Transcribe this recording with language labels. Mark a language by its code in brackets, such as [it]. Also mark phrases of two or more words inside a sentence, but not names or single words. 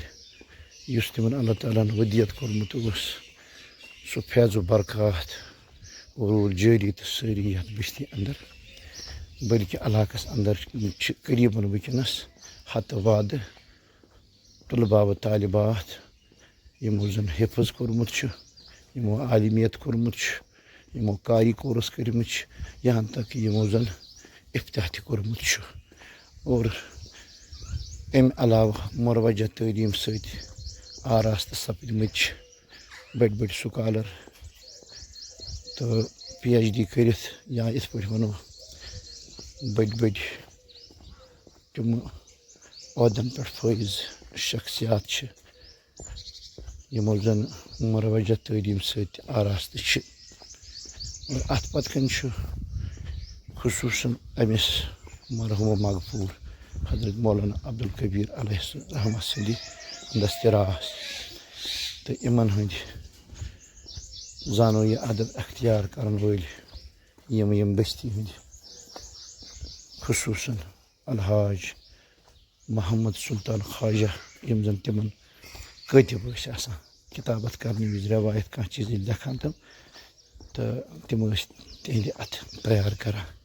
[ks] یُس تِمن اللہ تعالیٰ ہن ودیت کوٚرمُت اوس سُہ فیض و برکات روٗد جٲری تہٕ سٲری یتھ بستی انٛدر بٔلکہِ علاقس انٛدر چھِ قریٖبن وٕنکٮ۪نس 100 وادٕ طلبا و طالبات یِمو زن حفظ کوٚرمُت چھُ یِمو عالمیت کوٚرمُت چھُ یِمو کاری کورس کٔرمٕتۍ چھِ یہاں تک یِمو زن افتح تہِ کوٚرمُت چھُ اور امہِ علاوٕ مروجہ تعلیٖم سۭتۍ آراستہٕ سپدمٕتۍ چھِ بٔڑۍ بٔڑۍ سُکالر تہٕ PhD کٔرِتھ یا یِتھ پٲٹھۍ ونو بٔڑۍ بٔڑۍ تِمہٕ عہدن پٮ۪ٹھ فٲیِض شخصیات چھِ یِمو زن مروجہ تعلیٖم سۭتۍ آراستہٕ چھِ اور اتھ پتہٕ کنۍ چھُ خصوصاً أمس مرحوم مغفور حضرت مولانا عبدالکبیر [ar] علیہ الرحمہ [ks] سندی دستراس تو یمن ہند زانو یہ ادب اختیار کرن ول یم بستی ہند خصوصاً الحاج محمد سلطان خواجہ یم زن تمن کاتب ٲسۍ آسان کتابت کرنے وز روایت کانٛہہ چیز لیکھان تم ٲسۍ تہندِ اتھٕ تیار کران